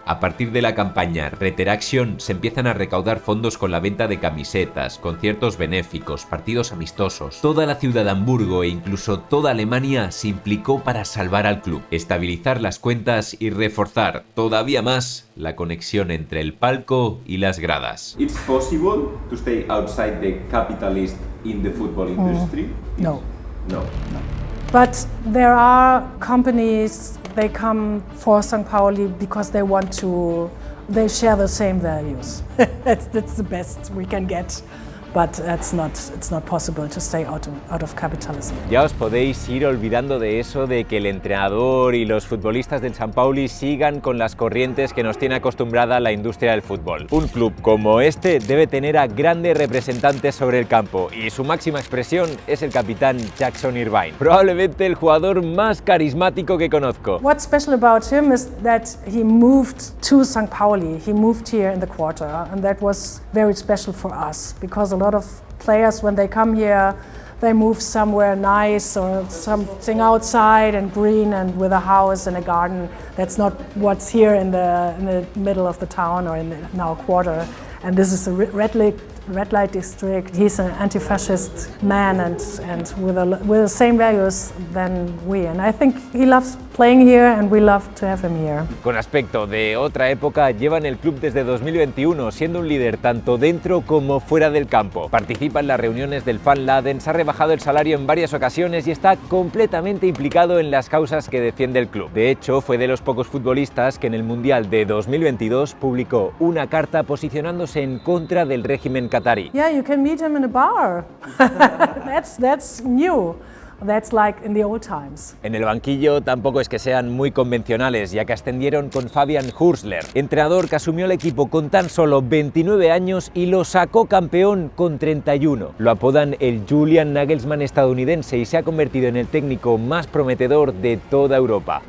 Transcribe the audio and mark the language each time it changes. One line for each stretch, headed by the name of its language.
Spanish: A partir de la campaña Reteraction se empiezan a recaudar fondos con la venta de camisetas, conciertos benéficos, partidos amistosos. Toda la ciudad de Hamburgo e incluso toda Alemania se implicó para salvar al club, estabilizar las cuentas y reforzar todavía más la conexión entre el palco y las gradas.
English: It's possible to stay outside the capitalist in the football industry? No. No. But there are companies, they come for St. Pauli because they they share the same values. That's the best we can get. But it's not possible to stay out of capitalism.
Spanish: Ya os podéis ir olvidando de eso de que el entrenador y los futbolistas del San Pauli sigan con las corrientes que nos tiene acostumbrada la industria del fútbol. Un club como este debe tener a grandes representantes sobre el campo y su máxima expresión es el capitán Jackson Irvine, probablemente el jugador más carismático que conozco.
English: What's special about him is that he moved to St. Pauli. He moved here in the quarter, and that was very special for us because a lot of players, when they come here, they move somewhere nice or something outside and green and with a house and a garden. That's not what's here in the middle of the town or in our quarter. And this is a red light district. He's an anti-fascist man and with the same values than we. And I think he loves playing here and we love to have him here.
Spanish: Con aspecto de otra época, lleva en el club desde 2021, siendo un líder tanto dentro como fuera del campo. Participa en las reuniones del Van Laden, se ha rebajado el salario en varias ocasiones y está completamente implicado en las causas que defiende el club. De hecho, fue de los pocos futbolistas que en el Mundial de 2022 publicó una carta posicionándose en contra del régimen qatarí.
English: Yeah, you can meet him in a bar. That's new. That's like in the old times.
Spanish: En el banquillo tampoco es que sean muy convencionales, ya que ascendieron con Fabian Hürzeler, entrenador que asumió el equipo con tan solo 29 años y lo sacó campeón con 31. Lo apodan el Julian Nagelsmann estadounidense y se ha convertido en el técnico más prometedor de toda Europa.